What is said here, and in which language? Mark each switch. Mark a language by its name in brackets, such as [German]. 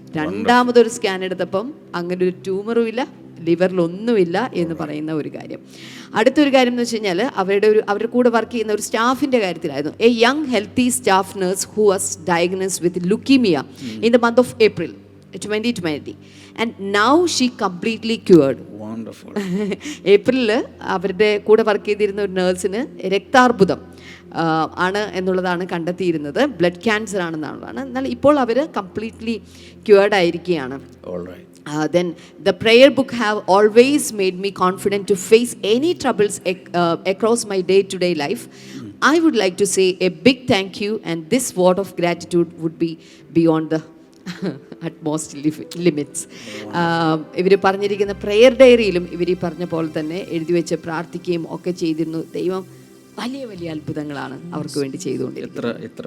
[Malayalam] രണ്ടാമതൊരു സ്കാൻ എടുത്തപ്പം അങ്ങനെ ഒരു ട്യൂമറും ഇല്ല, ലിവറിലൊന്നുമില്ല എന്ന് പറയുന്ന ഒരു കാര്യം. അടുത്തൊരു കാര്യം എന്ന് വെച്ച് കഴിഞ്ഞാൽ അവരുടെ കൂടെ വർക്ക് ചെയ്യുന്ന ഒരു സ്റ്റാഫിൻ്റെ കാര്യത്തിലായിരുന്നു. [English] A young healthy staff nurse who was diagnosed with leukaemia in the month of April. 2020. And now she completely cured. Wonderful. [Malayalam] ഏപ്രിലിൽ അവരുടെ കൂടെ വർക്ക് ചെയ്തിരുന്ന ഒരു നേഴ്സിന് രക്താർബുദം ആണ് എന്നുള്ളതാണ് കണ്ടെത്തിയിരുന്നത്. Blood cancer ആണെന്നുള്ളതാണ്. എന്നാൽ ഇപ്പോൾ അവർ കംപ്ലീറ്റ്ലി ക്യൂർഡ് ആയിരിക്കുകയാണ്. [English] All right. Then the prayer book have always made me confident to face any troubles across my day-to-day life. I would like to say a big thank you, and this word of gratitude would be beyond the utmost limits. [Malayalam] ഇവർ പറഞ്ഞിരിക്കുന്ന prayer ഡയറിയിലും ഇവർ ഈ പറഞ്ഞ പോലെ തന്നെ എഴുതി വെച്ച് പ്രാർത്ഥിക്കുകയും ഒക്കെ ചെയ്തിരുന്നു. ദൈവം വലിയ വലിയ അത്ഭുതങ്ങളാണ് അവർക്ക് വേണ്ടി ചെയ്തുകൊണ്ടിരിക്കുന്നത്.